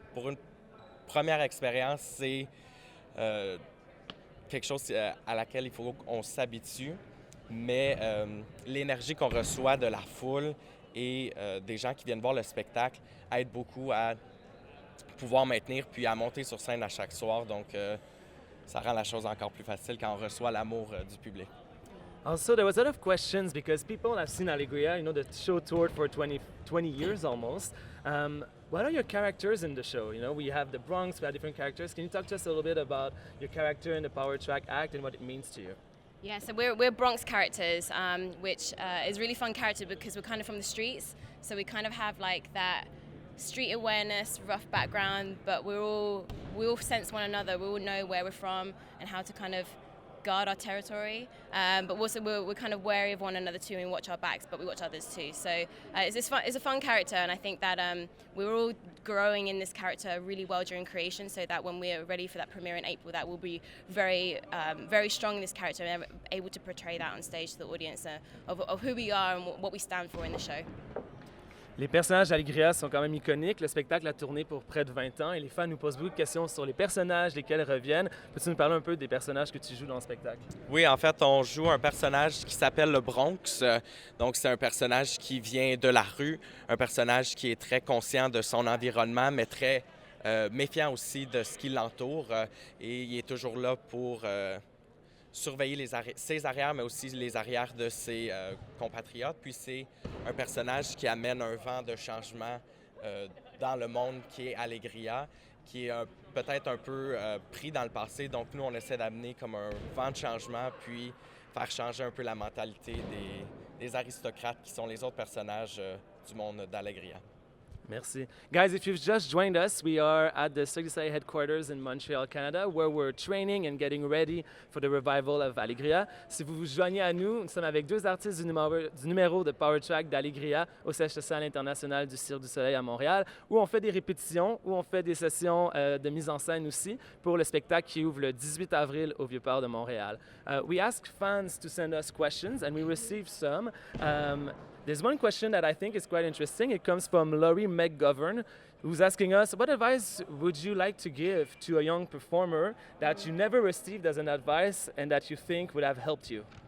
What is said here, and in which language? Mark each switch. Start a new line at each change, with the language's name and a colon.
French: Pour une première expérience, c'est quelque chose à laquelle il faut qu'on s'habitue. Mais l'énergie qu'on reçoit de la foule et des gens qui viennent voir le spectacle aide beaucoup à pouvoir maintenir puis à monter sur scène à chaque soir. Donc, ça rend la chose encore plus facile quand on reçoit l'amour du public.
English: Also, there was a lot of questions because people have seen Alegria, the show toured for 20 years almost. What are your characters in the show? You know, we have the Bronx, we have different characters. Can you talk to us a little bit about your character in the Power Track act and what it means to you? Yeah, so we're Bronx characters, which is a really fun character because we're kind of from the streets. So we kind of have like that street awareness, rough background, but we all sense one another. We all know where we're from and how to kind of guard our territory. But also we're kind of wary of one another too, and we watch our backs, but we watch others too. So it's a fun character, and I think that we're all growing in this character really well during creation, so that when we're ready for that premiere in April, that we'll be very strong in this character and able to portray that on stage to the audience of who we are and what we stand for in the show.
French: Les personnages d'Alegria sont quand même iconiques. Le spectacle a tourné pour près de 20 ans et les fans nous posent beaucoup de questions sur les personnages, lesquels reviennent. Peux-tu nous parler un peu des personnages que tu joues dans le spectacle? Oui, en fait, on joue un personnage qui s'appelle le Bronx. Donc, c'est un personnage qui vient de la rue, un personnage qui est très conscient de son environnement, mais très méfiant aussi de ce qui l'entoure. Et il est toujours là pour surveiller ses arrières, mais aussi les arrières de ses compatriotes. Puis c'est un personnage qui amène un vent de changement dans le monde qui est Alegria, qui est peut-être un peu pris dans le passé. Donc nous, on essaie d'amener comme un vent de changement, puis faire changer un peu la mentalité des aristocrates qui sont les autres personnages du monde d'Alegria. Merci.
English: Guys, if you've just joined us, we are at the Cirque du Soleil headquarters in Montreal, Canada, where we're training and getting ready for the revival of Alegria.
French: Si vous vous joignez à nous, nous sommes avec deux artistes du numéro de Power Track d'Alegria au siège social international du Cirque du Soleil à Montréal, où on fait des répétitions, où on fait des sessions de mise en scène aussi pour le spectacle qui ouvre le 18 avril au Vieux-Port de Montréal.
English: We asked fans to send us questions, and we received some. There's one question that I think is quite interesting. It comes from Laurie McGovern, who's asking us, what advice would you like to give to a young performer that you never received as an advice and that you think would have helped you?